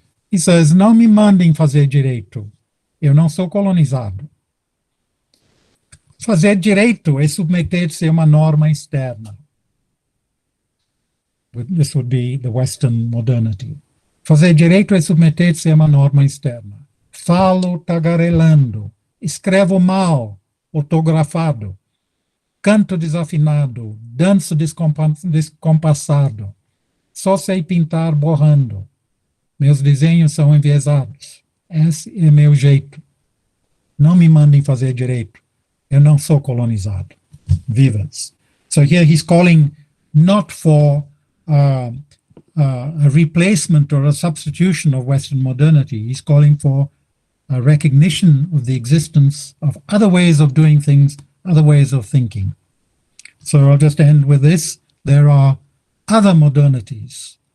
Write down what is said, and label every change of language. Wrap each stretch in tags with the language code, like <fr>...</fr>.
<en>He says,</en> <pt>não me mandem fazer direito, eu não sou colonizado. Fazer direito é submeter-se a uma norma externa.</pt> <en>This would be the Western modernity.</en> <pt>Fazer direito é submeter-se a uma norma externa. Falo tagarelando, escrevo mal, ortografado, canto desafinado, danço descompassado, só sei pintar borrando, meus desenhos são enviesados, esse é meu jeito, não me mandem fazer direito, eu não sou colonizado, vivas.</pt> <en>So here he's calling not for a replacement or a substitution of Western modernity, he's calling for a recognition of the existence of other ways of doing things, other ways of thinking. So I'll just end with this. There are other modernities.</en>